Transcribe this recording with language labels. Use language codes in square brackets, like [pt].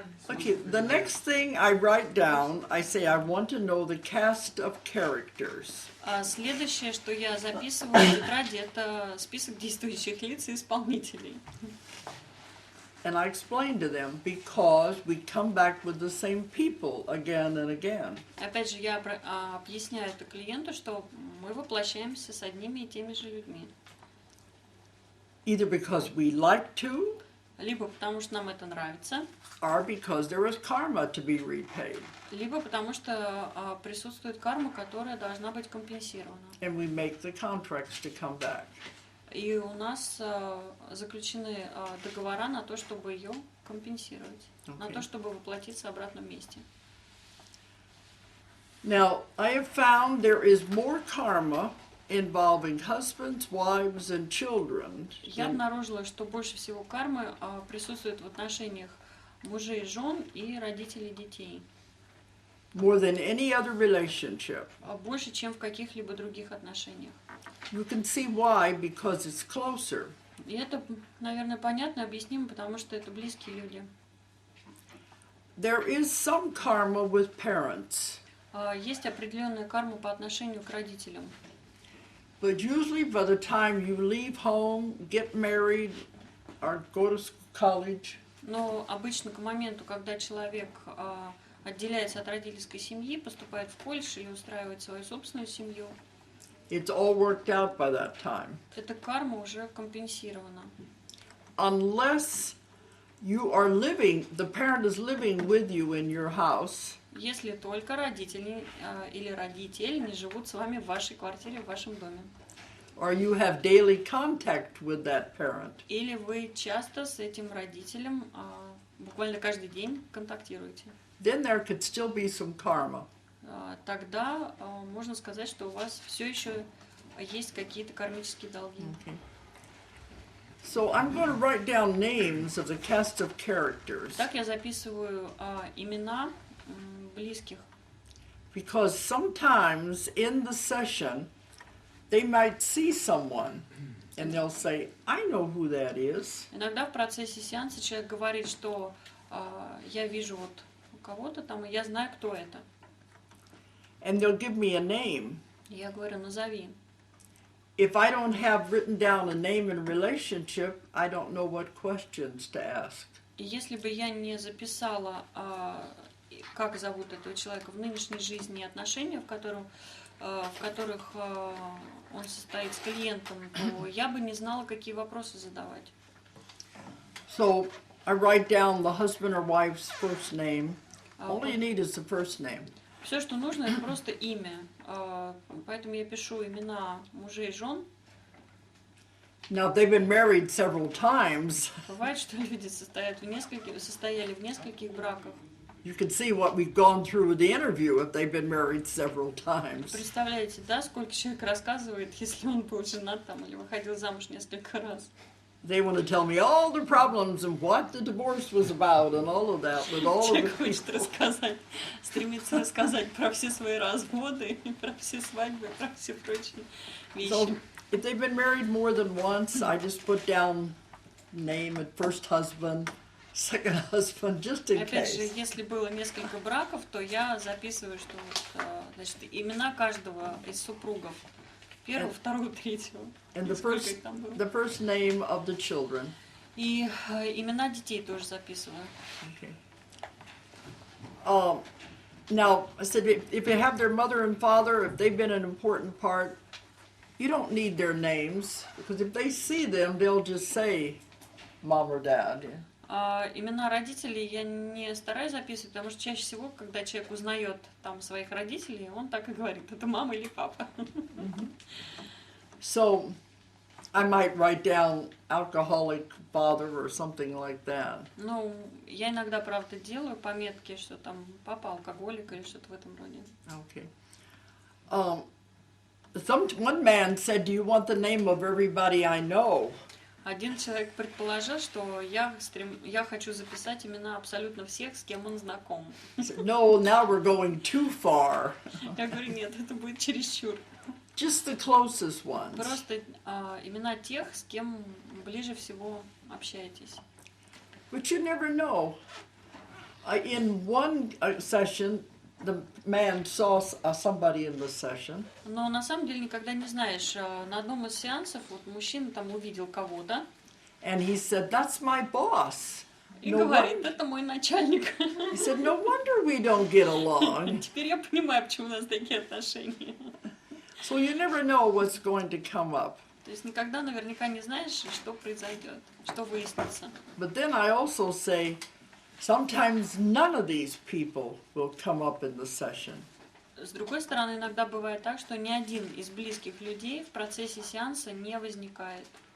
[en] Okay, the next thing I write down, I say I want to know the cast of characters. [ru] Следующее, что я записываю в тетради, это список действующих лиц и исполнителей. [en] And I explain to them because we come back with the same people again and again. [ru] Опять же, я объясняю это клиенту, что мы воплощаемся с одними и теми же людьми. [en] Either because we like to, [ru] либо потому что нам это нравится, [en] or because there is karma to be repaid. [ru] Либо потому что присутствует карма, которая должна быть компенсирована. [en] And we make the contracts to come back. [ru] И у нас заключены договора на то, чтобы ее компенсировать, на то, чтобы воплотиться обратно вместе. [en] Now, I have found there is more karma involving husbands, wives, and children. [ru] Я обнаружила, что больше всего кармы присутствует в отношениях мужей, жен и родителей детей. [en] More than any other relationship. [ru] Больше, чем в каких-либо других отношениях. [en] You can see why, because it's closer. [ru] И это, наверное, понятно, объяснимо, потому что это близкие люди. [en] There is some karma with parents. [ru] Есть определенная карма по отношению к родителям. [en] But usually by the time you leave home, get married, or go to college, [ru] Но обычно к моменту, когда человек отделяется от родительской семьи, поступает в колледж или устраивает свою собственную семью, [en] it's all worked out by that time. [ru] эта карма уже компенсирована. [en] Unless you are living, the parent is living with you in your house. [ru] Если только родители или родитель не живут с вами в вашей квартире, в вашем доме. [en] Or you have daily contact with that parent. [ru] Или вы часто с этим родителем буквально каждый день контактируете. [en] Then there could still be some karma. [ru] Тогда можно сказать, что у вас все еще есть какие-то кармические долги. [en] Okay. So I'm going to write down names of the cast of characters. [ru] Так я записываю имена близких. [en] Because sometimes in the session, they might see someone and they'll say, I know who that is. [ru] Иногда в процессе сеанса человек говорит, что я вижу вот кого-то там, и я знаю, кто это. [en] And they'll give me a name. [ru] Я говорю, назови. [en] If I don't have written down a name and relationship, I don't know what questions to ask. [ru] И если бы я не записала, как зовут этого человека в нынешней жизни и отношения, в которых он состоит с клиентом, то я бы не знала, какие вопросы задавать. [en] So I write down the husband or wife's first name. All you need is the first name. [ru] Все, что нужно, это просто имя. Поэтому я пишу имена мужей и жен. [en] Now, if they've been married several times, [ru] Бывает, что люди состояли в нескольких браках. [en] you can see what we've gone through with the interview if they've been married several times. [ru] Представляете, да, сколько человек рассказывает, если он был женат там или выходил замуж несколько раз. [en] They want to tell me all the problems and what the divorce was about and all of that. With all [ru] Человек [en] of the [ru] хочет рассказать, стремится рассказать про все свои разводы, про все свадьбы, про все прочие вещи. [en] So, if they've been married more than once, I just put down name and first husband, second husband, just in [ru] Опять же, [en] case. [ru] если было несколько браков, то я записываю, что вот, значит, имена каждого из супругов. Первого, второго, третьего. [en] And [ru] Сколько их там было? [en] the first name of the children. [ru] И имена детей тоже записываю. [en] Okay. Now, I said, if you have their mother and father, if they've been an important part, you don't need their names, because if they see them, they'll just say mom or dad. [ru] Имена родителей я не стараюсь записывать, потому что чаще всего, когда человек узнает там своих родителей, он так и говорит, это мама или папа. [en] So, I might write down alcoholic father or something like that. [ru] Ну, я иногда, правда, делаю пометки, что там папа алкоголик или что-то в этом роде. [en] Okay. One man said, "Do you want the name of everybody I know?" [ru] Один человек предположил, что я хочу записать имена абсолютно всех, с кем он знаком. [en] I said, "No, now we're going too far. [ru] Я говорю, нет, это будет чересчур. [en] Just the closest ones." [ru] Просто имена тех, с кем ближе всего общаетесь. [en] But you never know. In one session, the man saw somebody in the session. [ru] Но на самом деле никогда не знаешь. На одном из сеансов вот мужчина там увидел кого-то. [en] And he said, "That's my boss." [ru] И говорит, это мой начальник. [en] He said, "No wonder we don't get along." [ru] Теперь я понимаю, почему у нас такие отношения. [en] So you never know what's going to come up. [ru] То есть никогда наверняка не знаешь, что произойдет, что выяснится. [en] But then I also say, sometimes none of these people will come up in the session. [ru] С другой стороны, иногда бывает так, что ни один из близких людей в процессе сеанса не возникает.